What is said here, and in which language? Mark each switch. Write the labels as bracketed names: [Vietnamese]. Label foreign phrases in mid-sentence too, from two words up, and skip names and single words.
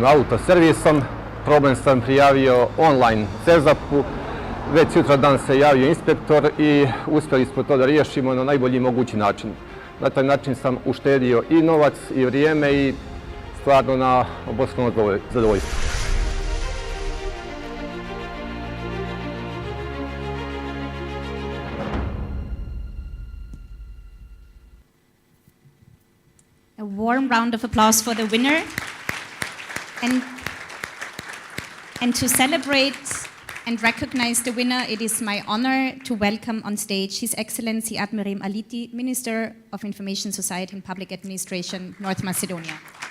[Serbian] autoservisom, problem sam prijavio online CEZAP-u, već sutradan se javio inspektor i uspjeli smo to da riješimo na najbolji mogući način. Na taj način sam uštedio i novac i vrijeme i stvarno na obostrano zadovoljstvo. [English] A warm round of applause for the winner. And to celebrate and recognize the winner, it is my honor to welcome on stage His Excellency Admiral Aliti, Minister of Information Society and Public Administration, North Macedonia.